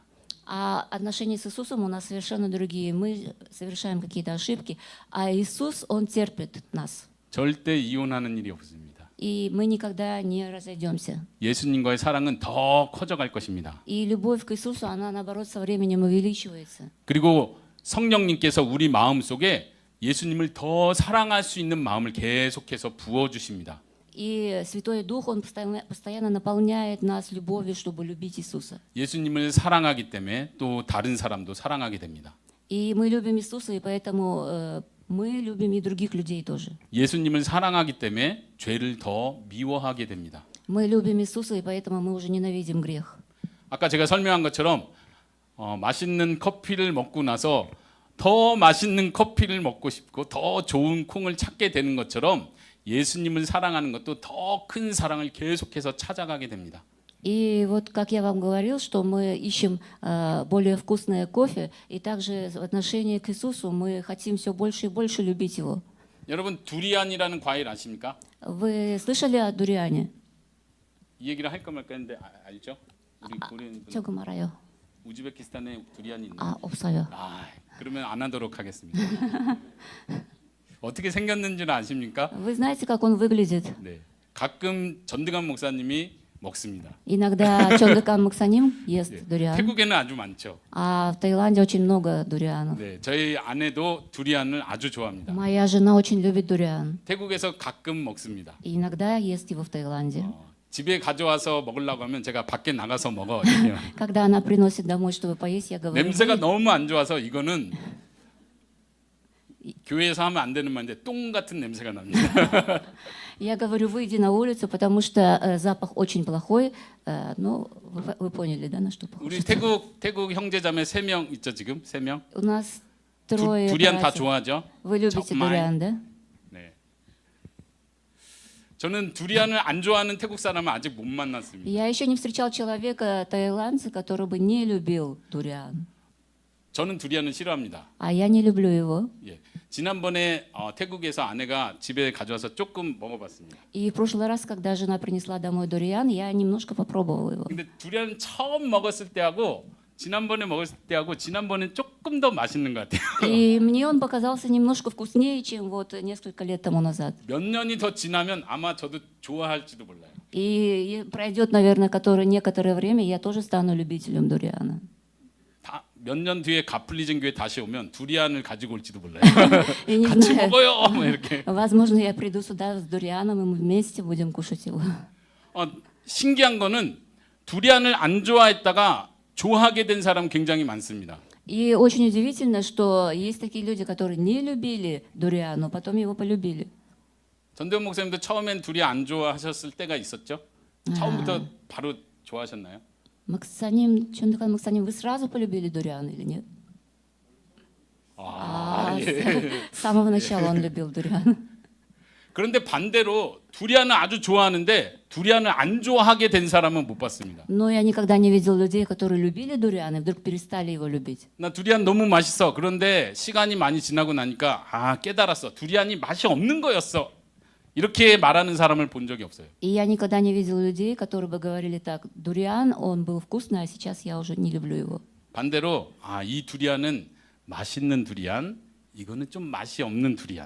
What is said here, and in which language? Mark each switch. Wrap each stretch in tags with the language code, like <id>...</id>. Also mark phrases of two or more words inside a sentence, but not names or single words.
<ru>А отношения с Иисусом у нас совершенно другие. Мы совершаем какие-то ошибки, а Иисус, Он терпит нас.</ru> <ko>절대 이혼하는 일이 없습니다.</ko> <ru>И мы никогда не разойдемся.</ru> <ko>예수님과의 사랑은 더 커져갈 것입니다.</ko> <ru>И любовь к Иисусу, она наоборот со временем увеличивается.</ru> <ko>그리고 성령님께서 우리 마음 속에 예수님을 더 사랑할 수 있는 마음을 계속해서 부어주십니다.</ko> <ru>И Святой Дух, Он постоянно наполняет нас любовью, чтобы любить Иисуса.</ru> <ko>예수님을 사랑하기 때문에 또 다른 사람도 사랑하게 됩니다.</ko> <ru>И мы любим Иисуса, и поэтому мы любим и других людей тоже.</ru> <ko>예수님을 사랑하기 때문에 죄를 더 미워하게 됩니다.</ko> <ru>Мы любим Иисуса, и поэтому мы уже ненавидим грех.</ru> <ko>아까 제가 설명한 것처럼 맛있는 커피를 먹고 나서 더 맛있는 커피를 먹고 싶고 더 좋은 콩을 찾게 되는 것처럼 예수님을 사랑하는 것도 더 큰 사랑을 계속해서 찾아가게 됩니다.</ko> <ru>И вот, как я вам говорил, что мы ищем более вкусное кофе, и также в отношении к Иисусу мы хотим все больше и больше любить Его.</ru> <ko>여러분 두리안이라는 과일 아십니까?</ko> <ru>Вы слышали о дуриане?</ru> <ko>이 얘기를 할까 말까 했는데 알죠? 우리 고려인 분 저거 말아요. 우즈베키스탄에 두리안이 있나요? 없어요. 그러면 안 하도록 하겠습니다. 어떻게 생겼는지는 아십니까?</ko> <ru>Вы знаете, как он выглядит?</ru> <ko>네. 가끔 전두관 목사님이 먹습니다.</ko> <ru>Иногда Чонгакам Максаним ест</ru> <ko>네.</ko> <ru>дуриан,</ru> <ko>태국에는 아주 많죠.</ko> <ru>а в Таиланде очень много дурианов.</ru> <ko>네, 저희 아내도 두리안을 아주 좋아합니다.</ko> <ru>Моя жена очень любит дуриан.</ru> <ko>태국에서 가끔 먹습니다.</ko> <ru>И иногда ест его в Таиланде.</ru> <ko>집에 가져와서 먹으려고 하면 제가 밖에 나가서 먹어. 이래요.</ko> <ru>Когда она приносит домой, чтобы поесть, я говорю,</ru> <ko>냄새가 너무 안 좋아서 이거는 교회에서 하면 안 되는 말인데 똥 같은 냄새가 납니다.</ko> <ru>я говорю, выйди на улицу, потому что запах очень плохой. Ну, вы поняли, да, на что</ru> <ko>우리</ko> <ru>похож?</ru> <ko>태국 형제자매 3명 있죠 지금 3명.</ko> <ru>У нас трое</ru> <ko>두리안 다</ko> <ru>братьев.</ru> <ko>좋아하죠?</ko> <ru>Вы любите</ru> <ko>정말.</ko> <ru>дуриан, да?</ru> <ko>네. 저는 두리안을 안 좋아하는 태국 사람은 아직 못 만났습니다.</ko> <ru>Я еще не встречал человека, таиландца, который бы не любил дуриан.</ru> <ko>저는 두리안을 싫어합니다.</ko> <ru>А я не люблю его.</ru> <ko>예. 지난번에 태국에서 아내가 집에 가져와서 조금 먹어봤습니다.</ko> <ru>И в прошлый раз, когда жена принесла домой дуриан, я немножко попробовала его.</ru> <ko>근데 두리안 처음 먹었을 때하고 지난번에 먹었을 때하고 지난번엔 조금 더 맛있는 것 같아요.</ko> <ru>И мне он показался немножко вкуснее, чем вот несколько лет тому назад.</ru> <ko>몇 년이 더 지나면 아마 저도 좋아할지도 몰라요.</ko> <ru>И пройдет, наверное, некоторое время, я тоже стану любителем дуриана.</ru> <ko>몇 년 뒤에 가플리젠 교회 다시 오면 두리안을 가지고 올지도 몰라요.</ko> <ru>И не</ru> <ko>같이</ko> <ru>знаю,</ru> <ko>먹어요. 뭐 이렇게.</ko> <ru>возможно, я приду сюда с дурианом, и мы вместе будем кушать его.</ru> <ko>신기한 거는 두리안을 안 좋아했다가 좋아하게 된 사람 굉장히 많습니다.</ko> <ru>И очень удивительно, что есть такие люди, которые не любили дуриан, но потом его полюбили.</ru> <ko>전대원 목사님도 처음엔 두리안 안 좋아하셨을 때가 있었죠? 처음부터 바로 좋아하셨나요?</ko> <ru>Максаним, Чондакан Максаним, вы сразу полюбили дуриан или нет? С самого начала он любил дуриан.</ru> <ko>그런데 반대로 두리안을 아주 좋아하는데 두리안을 안 좋아하게 된 사람은 못 봤습니다.</ko> <ru>Но я никогда не видел людей, которые любили дуриан и вдруг перестали его любить.</ru> <ko>나 두리안 너무 맛있어. 그런데 시간이 많이 지나고 나니까 깨달았어. 두리안이 맛이 없는 거였어. 이렇게 말하는 사람을 본 적이 없어요.</ko> <ru>И я никогда не видел людей, которые бы говорили так: дуриан, он был вкусный, а сейчас я уже не люблю его.</ru> <ko>반대로 이 두리안은 맛있는 두리안, 이거는 좀 맛이 없는 두리안.</ko>